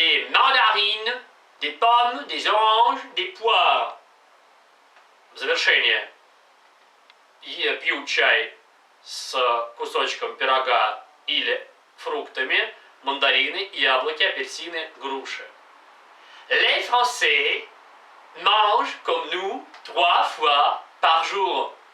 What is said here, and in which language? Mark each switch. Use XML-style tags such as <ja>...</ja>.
<fr>mandarines, des pommes, des oranges, des poires.</fr> <ru>В завершение пью чай с кусочком пирога или фруктами, мандарины, яблоки, апельсины, груши.</ru> <fr>Les Français mangent comme nous 3 fois par jour.</fr>